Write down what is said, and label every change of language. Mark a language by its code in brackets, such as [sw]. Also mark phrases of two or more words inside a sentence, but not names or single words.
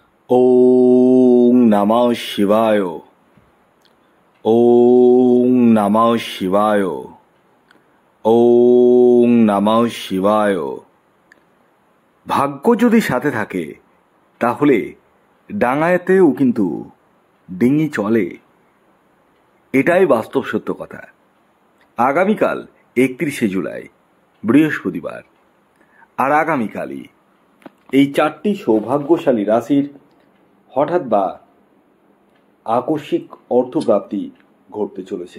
[sa] ওং নমঃ শিবায়। ওং নমঃ শিবায়। ওং নমঃ শিবায়। [bn] ভাগ্য যদি সাথে থাকে তাহলে ডাঙায়তেও কিন্তু ডিঙি চলে, এটাই বাস্তব সত্য কথা। আগামীকাল 31শে জুলাই বৃহস্পতিবার, আর আগামীকালই এই 4টি সৌভাগ্যশালী রাশির হঠাৎ বা আকস্মিক অর্থপ্রাপ্তি ঘটতে চলেছে।